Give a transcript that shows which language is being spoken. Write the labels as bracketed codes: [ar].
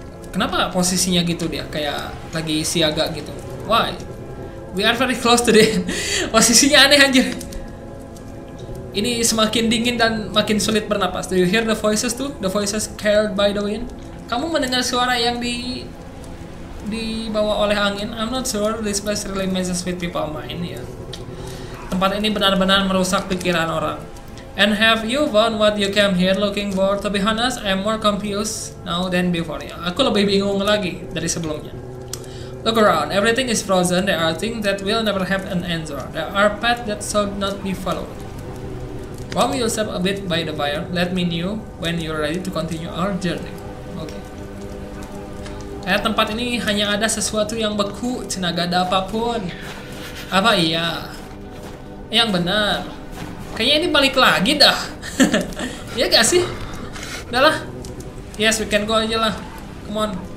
[id] Kenapa posisinya gitu dia? Kayak lagi siaga gitu. [en] Why? We are very close to the end. [id] Posisinya aneh anjir. Ini semakin dingin dan makin sulit bernapas. [en] Do you hear the voices too? The voices carried by the wind. [id] Kamu mendengar suara yang dibawa oleh angin? [en] I'm not sure this place really messes with people mind ya. [id] Tempat ini benar-benar merusak pikiran orang. [en] And have you found what you came here looking for? To be honest, I'm more confused now than before. [id] Ya, aku lebih bingung lagi dari sebelumnya. [en] Look around. Everything is frozen. There are things that will never have an answer. There are paths that should not be followed. Warm yourself a bit by the fire. Let me know when you're ready to continue our journey. [id] Oke. Kayak tempat ini hanya ada sesuatu yang beku, gak ada apapun. Apa iya? Yang benar. Kayaknya ini balik lagi dah. Iya gak sih? Udah lah. [en] Yes, we can go [id] aja lah. [en] Come on.